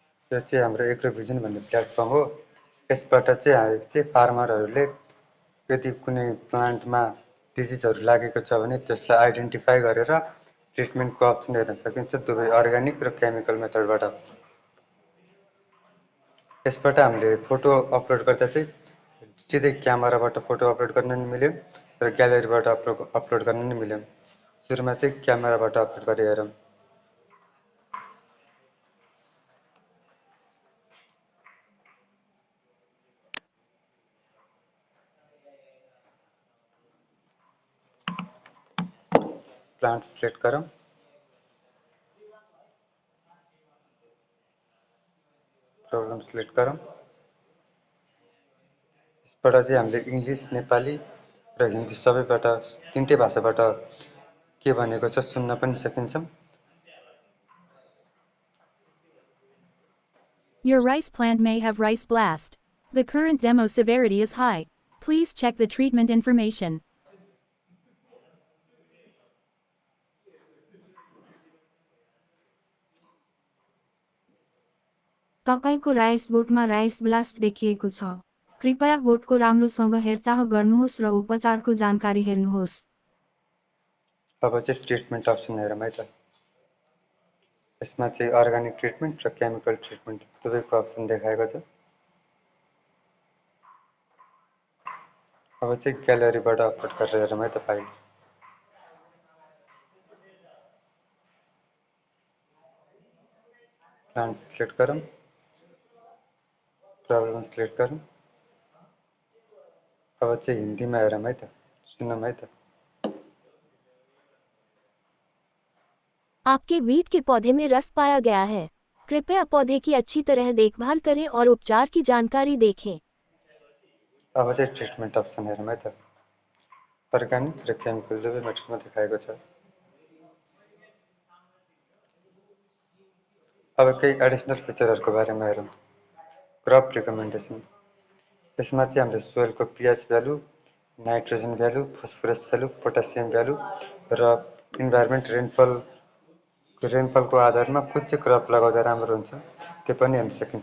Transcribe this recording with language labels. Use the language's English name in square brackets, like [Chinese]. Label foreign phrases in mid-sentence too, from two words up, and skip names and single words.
[Nepali] यो चाहिँ हाम्रो एग्रोभिजन भन्ने प्लेटफर्म हो। यसबाट चाहिँ फार्मरहरूले यदि कुनै प्लान्टमा डिजिजहरू लागेको छ भने त्यसलाई आइडेन्टिफाई गरेर [English] treatment option [Nepali] हेर्न सकिन्छ, दुवै अर्ग्यानिक र [English] chemical method. [Nepali] यसबाट हामीले [English] photo upload [Nepali] गर्दा चाहिँ सिधै क्यामेराबाट [English] photo upload [Nepali] गर्न नि मिल्यो र ग्यालेरीबाट अपलोड गर्न नि मिल्यो। सुरुमा चाहिँ क्यामेराबाट अपलोड गरेर हेरौँ। [English] plant select [Hindi] करूँ, [English] problem select [Hindi] करूँ। [Nepali] यसबाट चाहिँ हामीले इंग्लिश, नेपाली र हिन्दी सबैबाट तीनटै भाषाबाट के भनेको छ सुन्न पनि सकिन्छ। [English] Your rice plant may have rice blast. The current demo severity is high. Please check the treatment information. [Nepali] तपाईको राइस बोटमा [English] rice blast [Nepali] देखिएको छ। कृपया बोटको राम्रोसँग हेरचाह गर्नुहोस् र उपचारको जानकारी हेर्नुहोस्। अब चाहिँ [English] treatment option [Nepali] हेरौँ है त। यसमा चाहिँ [English] organic treatment [Nepali] र [English] chemical treatment [Nepali] दुवैको अप्सन देखाएको छ। अब चाहिँ ग्यालेरीबाट अपलोड गरेर हेरौँ है त फाइल। [English] plant select [Hindi] करूँ, [English] problem select [Hindi] करूँ। [Nepali] अब चाहिँ हिन्दीमा हेरौँ है त, सुनौँ है त। [Hindi] आपके वीट के पौधे में रस्ट पाया गया है। कृपया पौधे की अच्छी तरह देखभाल करें और उपचार की जानकारी देखें। [Nepali] अब चाहिँ [English] treatment option [Nepali] हेरौँ है त। अर्ग्यानिक र केमिकल दुवै मेथडमा देखाएको छ। अब केही [English] additional features [Nepali] बारेमा हेरौँ। [English] crop recommendation. [Nepali] यसमा चाहिँ हामीले [English] soil pH value, nitrogen value, phosphorus value, potassium value [Nepali] र [English] environment rainfall [Nepali] आधारमा कुन चाहिँ क्रप लगाउँदा राम्रो हुन्छ त्यो पनि हेर्न सकिन्छ।